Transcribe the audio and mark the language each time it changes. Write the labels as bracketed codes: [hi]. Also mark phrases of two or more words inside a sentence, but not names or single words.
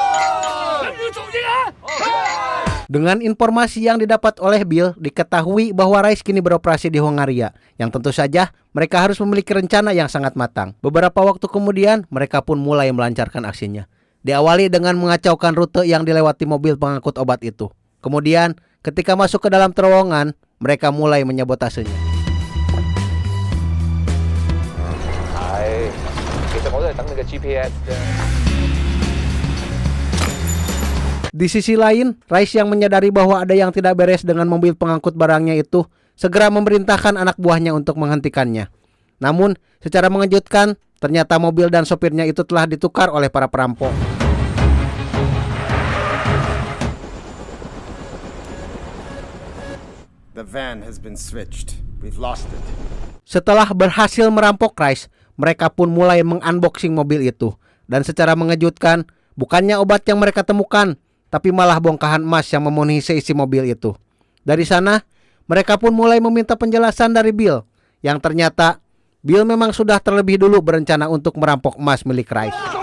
[id] Dengan informasi yang didapat oleh Bill, diketahui bahwa Rice kini beroperasi di Hongaria, yang tentu saja mereka harus memiliki rencana yang sangat matang. Beberapa waktu kemudian, mereka pun mulai melancarkan aksinya. Diawali dengan mengacaukan rute yang dilewati mobil pengangkut obat itu. Kemudian, Ketika masuk ke dalam terowongan, mereka mulai menyabotasenya. [yue] 其實我都係等你嘅 GPS 啫。 [id] Di sisi lain, Rice yang menyadari bahwa ada yang tidak beres dengan mobil pengangkut barangnya itu segera memerintahkan anak buahnya untuk menghentikannya. Namun, secara mengejutkan, ternyata mobil dan sopirnya itu telah ditukar oleh para perampok. [en] The van has been switched. We've lost it. [id] Setelah berhasil merampok Rice, mereka pun mulai mengunboxing mobil itu. Dan secara mengejutkan, bukannya obat yang mereka temukan, tapi malah bongkahan emas yang memenuhi seisi mobil itu. Dari sana, mereka pun mulai meminta penjelasan dari Bill, yang ternyata Bill memang sudah terlebih dulu berencana untuk merampok emas milik Rice.